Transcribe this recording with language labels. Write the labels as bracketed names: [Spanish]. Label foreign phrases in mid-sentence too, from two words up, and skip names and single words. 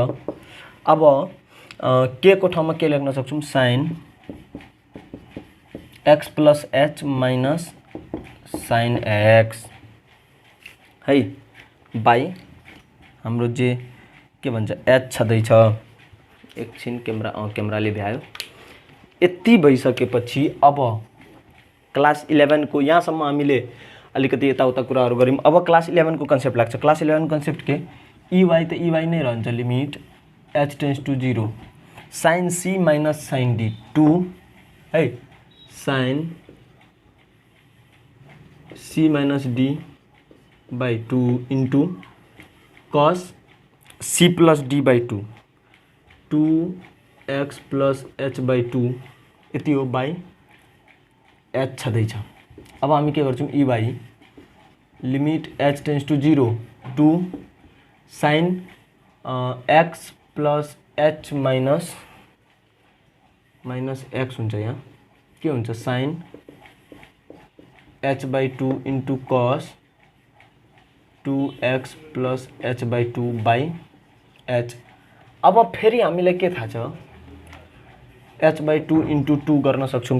[Nepali] अब के को ठाउँमा के लेख्न सक्छौँ [English] sine x plus h minus sine x [Nepali] है बाई हाम्रो जे के भन्छ एच छँदैछ एकछिन क्यामेराले भ्यायो। यति भइसकेपछि अब क्लास 11 को यहाँसम्म हामीले अलिकति यताउता कुराहरू गऱ्यौँ। अब क्लास 11 को कन्सेप्ट लाग्छ। [English] class 11 concept [Nepali] के ई वाई त ई वाई नै रहन्छ [English] limit h tends to 0 sine c minus sine d 2 है sine c minus d by 2 into cos c plus d by 2 2 x plus h by 2 [Nepali] यति हो [English] by h छँदैछ। [Nepali] अब हामी के गर्छौँ [English] e y limit h tends to 0 to sine x plus h minus x हुन्छ। [Nepali] यहाँ के हुन्छ [English] sine h by 2 into cos 2x plus h by 2 by h. [Nepali] अब फेरि हामीलाई के थाहा छ [English] h by 2 into 2 [Nepali] गर्न सक्छौँ।